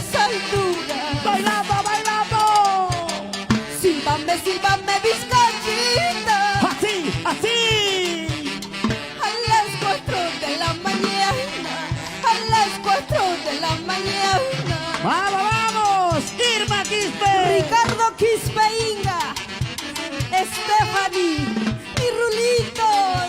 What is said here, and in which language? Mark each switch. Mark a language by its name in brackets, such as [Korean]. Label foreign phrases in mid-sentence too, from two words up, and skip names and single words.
[Spanish] alturas. Bailando, bailando. Sílvame, sílvame, bizcochita. Así, así. A las 4 de la mañana, a las 4 de la mañana. Vamos, vamos. Irma Quispe. Ricardo Quispe Inga, Stephanie y Rulitos.